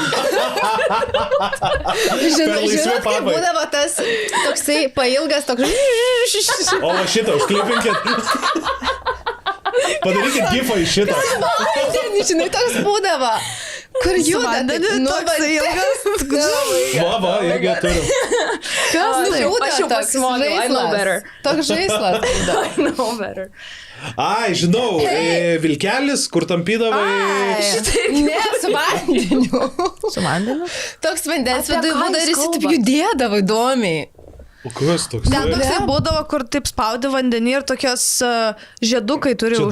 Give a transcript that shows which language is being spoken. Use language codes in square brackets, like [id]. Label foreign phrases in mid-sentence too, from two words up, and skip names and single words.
[lt] Žinot, kaip būdavo tas toksai pailgas, toks... O va šitą, užklipinkit. Padarykit gifą iš šitą. Žinai, toks būdavo. Kur juda? Toksai ilgas. Va, irgi turim. Kas juda? Aš jau pasimokiau, [en] I know better. [lt] Toks žaislas. [en] I know better. [lt] Ai, žinau, vilkelis, kur tampydavai. Ne, su vandeniu. Su vandeniu? Toks vandens viduje būdavo ir jis taip judėdavo įdomiai. O kas toks? Ten toksai būdavo, kur taip spaudi vandenį ir tokios žiedukai turi už...